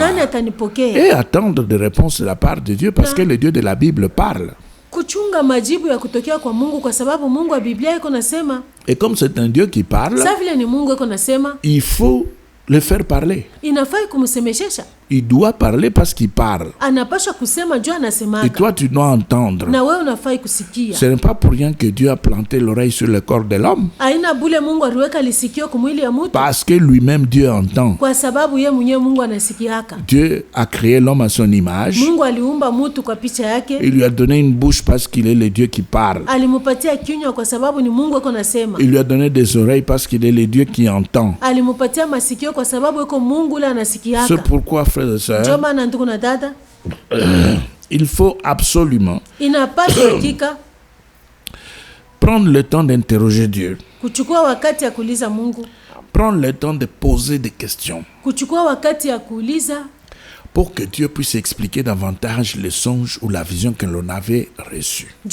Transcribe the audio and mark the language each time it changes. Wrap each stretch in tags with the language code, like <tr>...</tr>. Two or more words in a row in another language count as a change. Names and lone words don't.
<fr>Et attendre des réponses de la part de Dieu, parce que le Dieu de la Bible parle. Et comme c'est un Dieu qui parle, il faut le faire parler. il doit parler parce qu'il parle.</fr> <sw>Anapaswa kusema juu anasemaka.</sw> <fr>Et toi, tu dois entendre.</fr> <sw>Na wewe unafai kusikia.</sw> <fr>Ce n'est pas pour rien que Dieu a planté l'oreille sur le corps de l'homme.</fr> <sw>Aina bule Mungu aliweka lisikio kwa mwili ya mtu.</sw> <fr>Parce que lui-même, Dieu entend.</fr> <sw>Kwa sababu yeye mwenyewe Mungu anasikiaka.</sw> <fr>Dieu a créé l'homme à son image.</fr> <sw>Mungu aliumba mtu kwa picha yake.</sw> <fr>Il lui a donné une bouche parce qu'il est le Dieu qui parle.</fr> <sw>Alimupatia kinywa kwa sababu ni Mungu ako nasema.</sw> <fr>Il lui a donné des oreilles parce qu'il est le Dieu qui entend.</fr> <sw>Alimupatia masikio kwa sababu yuko Mungu la anasikiaka.</sw> <fr>C'est pourquoi, frères et sœurs, il faut absolument prendre le temps d'interroger Dieu. Prendre le temps de poser des questions. Pour que Dieu puisse expliquer davantage les songes ou la vision que l'on avait reçue.</fr>